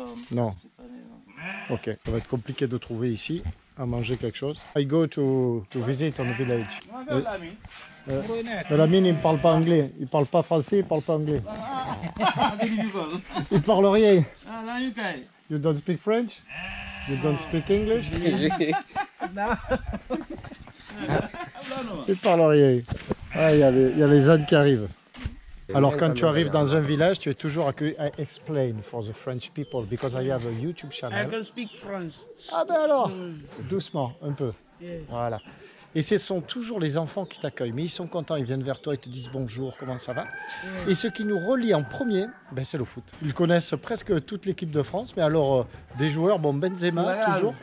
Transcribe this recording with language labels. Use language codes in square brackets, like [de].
[fr] Non. Ok, ça va être compliqué de trouver ici à manger quelque chose. [en] I go to visit on the village. [fr] La mine, il ne parle pas anglais. Il ne parle pas français, il ne parle pas anglais. Il parle rien. [en] You don't speak French? You don't speak English? [fr] Il parle rien. Ah, il y a les ânes qui arrivent. Alors quand tu arrives dans un village, tu es toujours accueilli. [en] I explain for the French people because I have a YouTube I channel. can speak French. [fr] Ah ben alors, doucement, un peu. [en] Yeah. [fr] Voilà. Et ce sont toujours les enfants qui t'accueillent. Mais ils sont contents, ils viennent vers toi, ils te disent bonjour, comment ça va. Et ce qui nous relie en premier, c'est le foot. Ils connaissent presque toute l'équipe de France. Mais alors, des joueurs, Benzema, toujours.